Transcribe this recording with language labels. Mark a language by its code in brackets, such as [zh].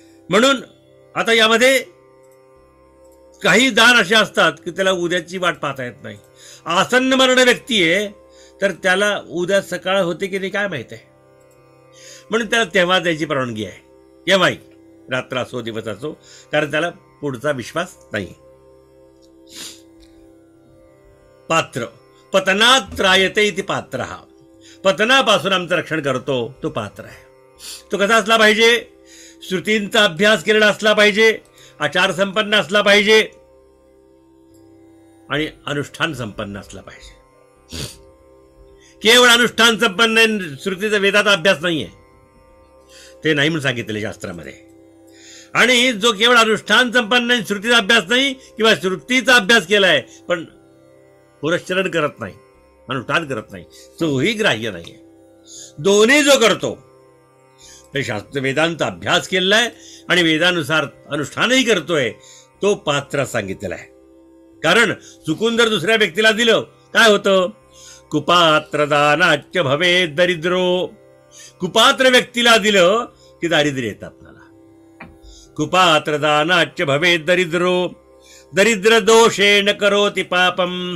[mr] म्हणून आता यामध्ये काही दान असे असतात की त्याला उद्याची वाट पाहता येत नाही. आसन्न मरण व्यक्ती आहे तर त्याला उद्या सकाळ होते की नाही काय माहित आहे. म्हणून त्याला तेव्हा द्यायची परवानगी आहे. केव्हाही, रात्र असो दिवस असो, कारण त्याला पुढचा विश्वास नाही. पात्र. [sa] पतनात त्रायते इति पात्र. [mr] पतनापासून आमचं रक्षण करतो तो पात्र आहे. तो कसा असला पाहिजे? श्रुतींचा अभ्यास केलेला असला पाहिजे, आचार संपन्न असला पाहिजे आणि अनुष्ठान संपन्न असला पाहिजे. केवळ अनुष्ठान संपन्न, श्रुतीचा वेदाचा अभ्यास नाहीये, ते नाही म्हणून सांगितलेले शास्त्रामध्ये. आणि जो केवळ अनुष्ठान संपन्न, श्रुतीचा अभ्यास नाही किंवा श्रुतीचा अभ्यास केलाय पण पुरश्चरण करत नाही, अनुष्ठान करत नाही, तोही ग्राह्य नाहीये. दोन्ही जो करतो, शास्त्र वेदांचा अभ्यास केलाय आणि वेदानुसार अनुष्ठानही करतोय, तो पात्र सांगितलेला आहे. कारण चुकून जर दुसऱ्या व्यक्तीला दिलं काय होतं? [sa] कुपात्र दानाच्य भवे दरिद्रो. [mr] कुपात्र व्यक्तीला दिलं की दारिद्र्य येतं आपल्याला. [sa] कुपात्र दानाच्य भवे दरिद्रो. दरिद्र दोषेण करोति पापम.